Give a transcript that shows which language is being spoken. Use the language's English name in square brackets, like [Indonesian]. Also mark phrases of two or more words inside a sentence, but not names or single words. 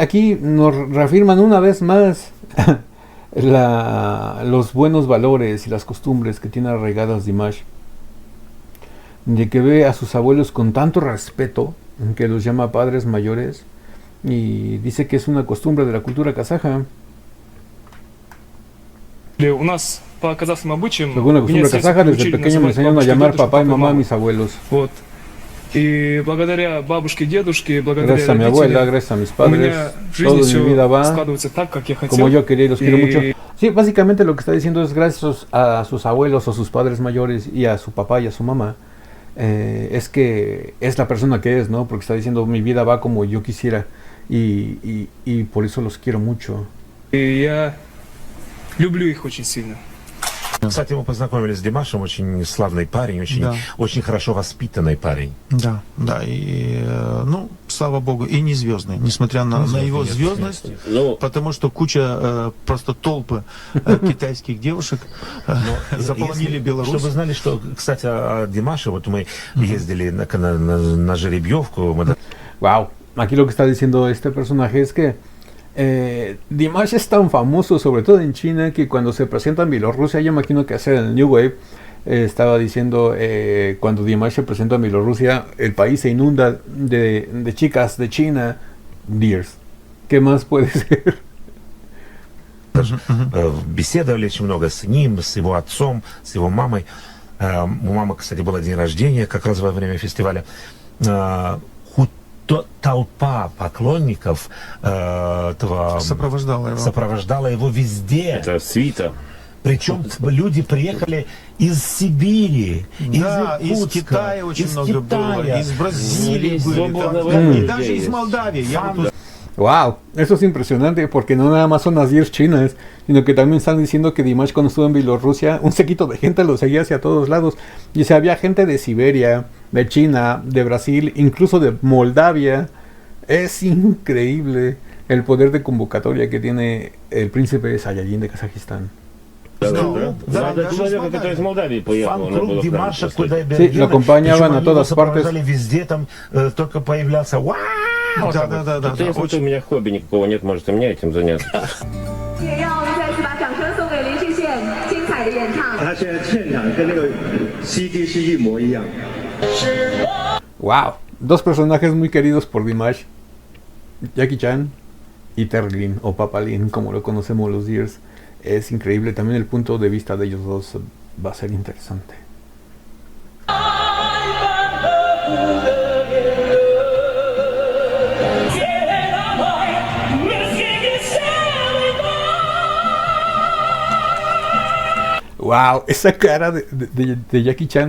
[Spanish] Aquí nos reafirman una vez más los buenos valores y las costumbres que tiene arraigadas Dimash, de que ve a sus abuelos con tanto respeto, que los llama padres mayores, y dice que es una costumbre de la cultura kazaja. [Russian] У нас по казахским обычаям [Spanish] Según la [Russian] меня [Spanish] costumbre [Russian] с детства [Spanish] kazaja, desde [Russian] приучили [Spanish] pequeño me [Russian] называть [Spanish] enseñaron a [Russian] бабушкой, [Spanish] llamar [Russian] дедушкой, [Spanish] papá y [Russian] папой, [Spanish] mamá a [Russian] мамой. [Spanish] mis abuelos. [Russian] Вот. И благодаря бабушке, дедушке, благодаря [Spanish] Gracias a mi [Russian] родителям, [Spanish] abuela, gracias a mis [Russian] у [Spanish] padres, [Russian] меня в [Spanish] todo [Russian] жизни [Spanish] en mi vida [Russian] все [Spanish] va [Russian] складывается так, как я хотел. [Spanish] como yo quería y los quiero Y- mucho. Sí, básicamente lo que está diciendo es gracias a sus abuelos o sus padres mayores y a su papá y a su mamá, es que es la persona que es, ¿no? Porque está diciendo mi vida va como yo quisiera y por eso los quiero mucho. [Russian] И я люблю их очень сильно. Кстати, мы познакомились с Димашем, очень славный парень, очень, Да. очень хорошо воспитанный парень. Да, да, и, ну, слава богу, и не звездный, несмотря на его Нет, звездность, нет. потому что куча, просто толпы китайских девушек заполонили Если- Беларусь. Чтобы вы знали, что, кстати, о Димаше, вот мы ездили на жеребьевку, мы [Spanish] Wow, aquí lo que está diciendo este personaje es que Dimash es tan famoso, sobre todo en China, que cuando se presenta en Bielorrusia, yo imagino que hacer el New Wave, estaba diciendo, cuando Dimash se presenta en Bielorrusia, el país se inunda de chicas de China, dears, ¿Qué más puede ser? [Russian] Беседовали очень много с ним, с его отцом, с его мамой. У мамы, кстати, было день рождения как раз во время фестиваля. Толпа поклонников сопровождала его везде. Это свита. Причем люди приехали из Сибири, из Китая очень много было, из Бразилии были, и даже из Молдавии. [Spanish] Wow, eso es impresionante porque no nada más son las 10 chinas, sino que también están diciendo que Dimash cuando estuvo en Bielorrusia, un séquito de gente lo seguía hacia todos lados. Y se había gente de Siberia, de China, de Brasil, incluso de Moldavia. Es increíble el poder de convocatoria que tiene el príncipe Saiyajin de Kazajistán. [Russian] Молодой человек, который из Молдавии поехал. Фан-клуб Димаша Кудайбергена. [Spanish] Sí, lo acompañaban a todas partes. [Russian] Везде там только появлялся. Да. Я смотрю, у меня хобби никакого нет, может и мне этим заняться. [Chinese] 也要再次把掌声送给林志炫精彩的演唱。他现在现场跟那个 CD 是一模一样。 [Spanish] Wow, dos personajes muy queridos por Dimash, Jackie Chan y Terlin o Papalin, como lo conocemos los Deers. Es increíble, también el punto de vista de ellos dos va a ser interesante. Wow, esa cara de Jackie Chan.